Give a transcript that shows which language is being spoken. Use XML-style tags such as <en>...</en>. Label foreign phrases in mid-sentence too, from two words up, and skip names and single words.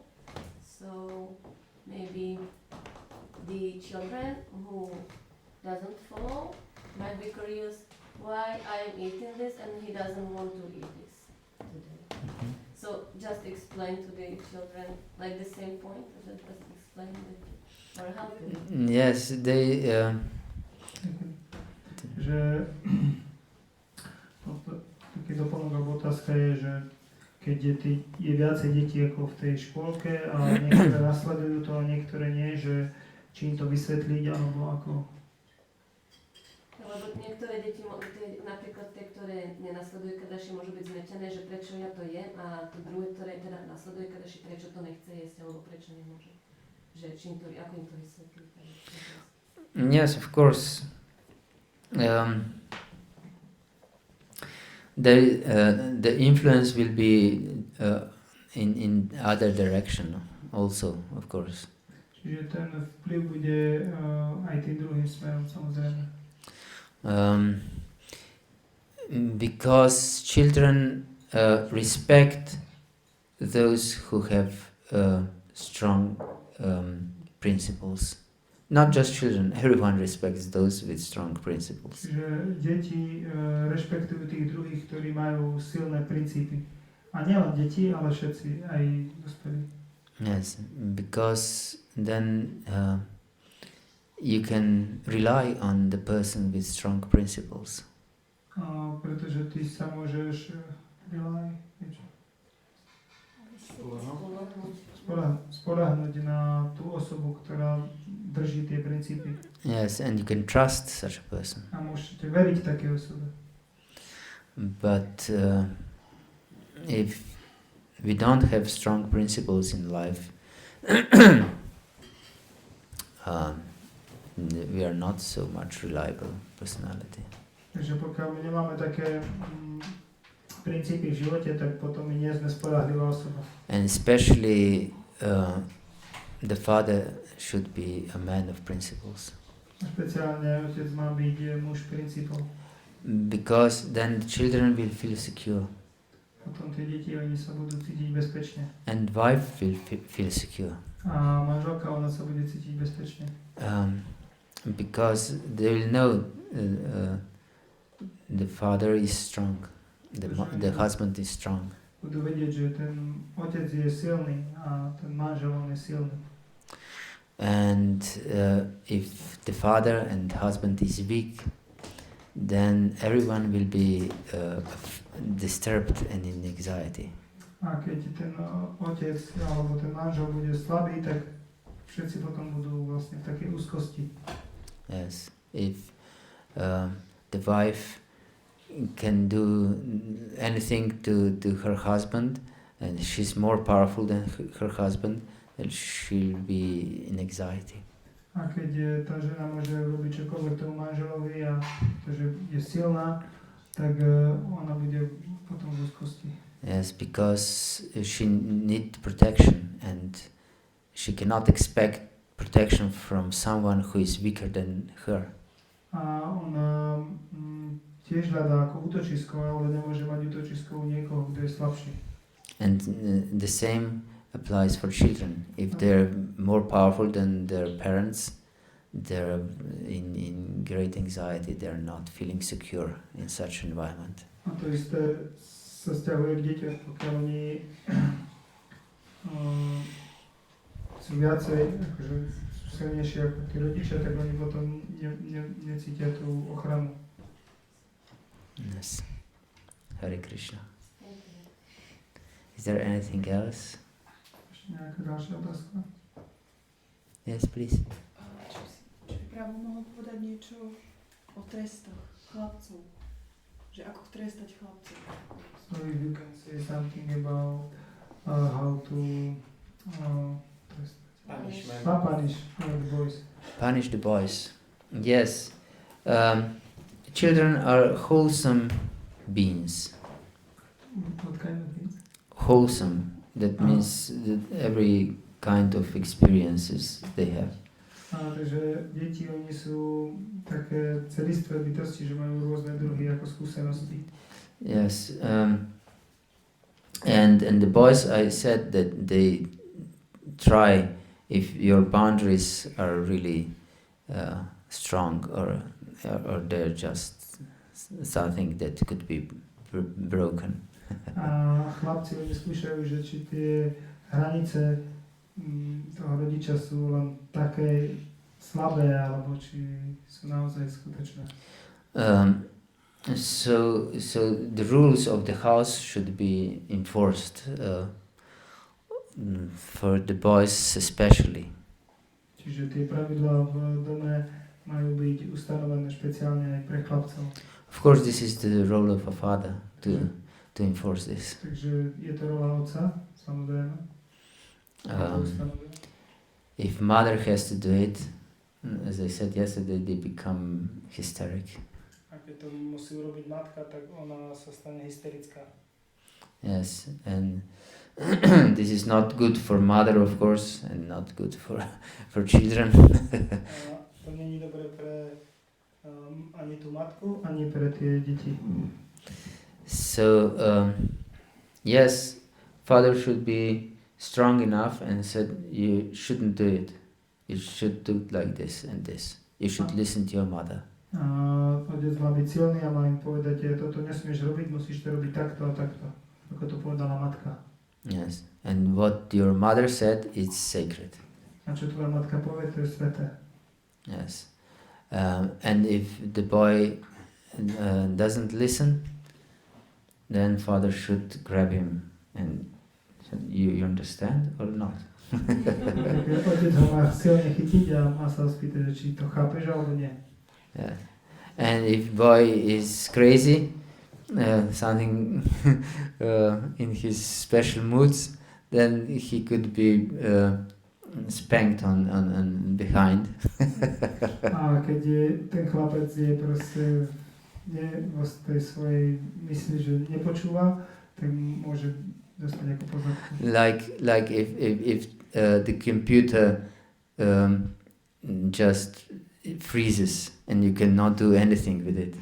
<en>So maybe the children who doesn't follow might be curious why I am eating this and he doesn't want to eat this today. Mm-hmm. So just explain to the children like the same point, just explain it or help them. Yes, they.</en> <sk>Že taký doplnok alebo otázka je, že keď je viacej detí ako v tej škôlke a niektoré nasledujú to a niektoré nie, že či im to vysvetliť alebo ako. Lebo niektoré deti, napríklad tie, ktoré nenasledujú kadaši, môžu byť zmetené, že prečo ja to jem a to druhé, ktoré teda nasleduje kadaši, prečo to nechce jesť alebo prečo nemôže. Že či im to, ako im to vysvetliť.</sk> <en>Yes, of course. The influence will be in other direction also, of course.</en> <sk>Čiže ten vplyv bude aj tým druhým smerom, samozrejme.</sk> <en>Because children respect those who have strong principles. Not just children, everyone respects those with strong principles.</en> <sk>Čiže deti rešpektujú tých druhých, ktorí majú silné princípy. A nielen deti, ale všetci, aj dospelí.</sk> <en>Yes, because then you can rely on the person with strong principles.</en> <sk>Pretože ty sa môžeš spoľahnúť na tú osobu, ktorá drží tie princípy.</sk> <en>Yes, and you can trust such a person.</en> <sk>A môžete veriť takej osobe.</sk> <en>But if we don't have strong principles in life, we are not so much reliable personality.</en> <sk>Takže pokiaľ my nemáme také princípy v živote, tak potom my nie sme spoľahlivá osoba.</sk> <en>And especially the father should be a man of principles.</en> <sk>Špeciálne otec má byť muž princípov.</sk> <en>Because then the children will feel secure.</en> <sk>Potom tie deti, oni sa budú cítiť bezpečne.</sk> <en>And wife will feel secure.</en> <sk>A manželka, ona sa bude cítiť bezpečne.</sk> <en>Because they will know the father is strong, the husband is strong.</en> <sk>Budú vedieť, že ten otec je silný a ten manžel on je silný.</sk> <en>And if the father and husband is weak, then everyone will be disturbed and in anxiety.</en> <sk>A keď ten otec alebo ten manžel bude slabý, tak všetci potom budú vlastne v takej úzkosti.</sk> <en>Yes, if the wife can do anything to her husband, and she's more powerful than her husband, then she'll be in anxiety.</en> <sk>A keď tá žena môže robiť čokoľvek tomu manželovi a že je silná, tak ona bude potom v úzkosti.</sk> <en>Yes, because she needs protection, and she cannot expect protection from someone who is weaker than her.</en> <sk>A ona tiež hľadá ako útočisko, ale nemôže mať útočisko u niekoho, kto je slabší.</sk> <en>And the same applies for children. If they're more powerful than their parents, they're in great anxiety, they're not feeling secure in such environment.</en> <sk>A to isté sa vzťahuje k deťom, pokiaľ oni sú viacej, akože sú silnejšie ako tí rodičia, tak oni potom necítia tú ochranu.</sk> <en>Yes. Hare Krishna. Is there anything else?</en> <sk>Ešte nejaká ďalšia otázka?</sk> <en>Yes, please.</en> <sk>Či by práve mohol povedať niečo o trestoch chlapcov? Že ako trestať chlapcov?</sk> <en>So if you can say something about how to punish the boys. Punish the boys. Yes. Children are wholesome beings. What kind of things? Wholesome. That means that every kind of experiences they have.</en> <sk>Takže deti, oni sú také celistvé bytosti, že majú rôzne druhy ako skúsenosti.</sk> <en>Yes. And the boys, I said that they try, if your boundaries are really strong or they're just something that could be broken.</en> <sk>A chlapci, oni skúšajú, že či tie hranice toho rodiča sú len také slabé, alebo či sú naozaj skutočné.</sk> <en>So the rules of the house should be enforced for the boys especially.</en> <sk>Čiže tie pravidlá v dome majú byť ustanovené špeciálne aj pre chlapcov.</sk> <en>Of course, this is the role of a father to enforce this.</en> <sk>Takže je to rola otca, samozrejme.</sk> <en>If mother has to do it, as I said yesterday, they become hysteric.</en> <sk>Ak to musí urobiť matka, tak ona sa stane hysterická.</sk> <en>Yes, and this is not good for mother, of course, and not good for children.</en> <sk>To nie je dobré pre ani tú matku, ani pre tie deti.</sk> <en>So, yes, father should be strong enough and said, you shouldn't do it. You should do it like this and this. You should listen to your mother.</en> <sk>Otec má byť silný a má im povedať, že toto nesmieš robiť, musíš to robiť takto a takto, ako to povedala matka.</sk> <en>Yes, and what your mother said is sacred.</en> <sk>A čo tvoja matka povie, to je sveté.</sk> <en>Yes, and if the boy doesn't listen, then father should grab him and say, you understand or not?</en> <sk>Otec ho má silne chytiť a má sa spýtať, či to chápeš alebo nie.</sk> <en>Yeah. And if boy is crazy, something in his special moods, then he could be spanked on behind.</en> <sk>A keď ten chlapec je proste vo tej svojej mysli, že nepočúva, tak môže dostať ako pozorku.</sk> <en>Like if the computer just freezes and you cannot do anything with it.</en>